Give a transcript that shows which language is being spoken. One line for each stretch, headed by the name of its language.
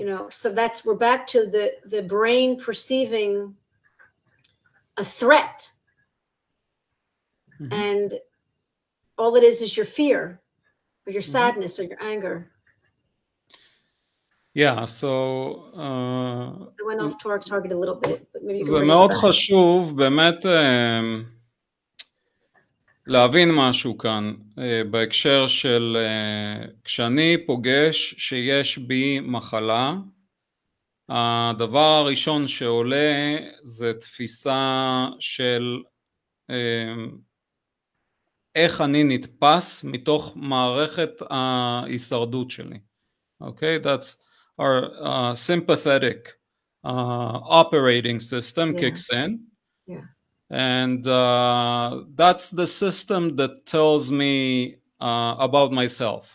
English: So we're back to the brain perceiving a threat, and all it is your fear or your sadness or your anger. So I went off target a little bit, but maybe you can
Hebrew: זה מאוד חשוב באמת להבין משהו כאן בהקשר של כשאני פוגש שיש בי מחלה, הדבר הראשון שעולה זה תפיסה של איך אני נתפס מתוך מערכת ההישרדות שלי.
English: Okay, that's our sympathetic operating system kicks in. Yeah. And that's the system that tells me about myself.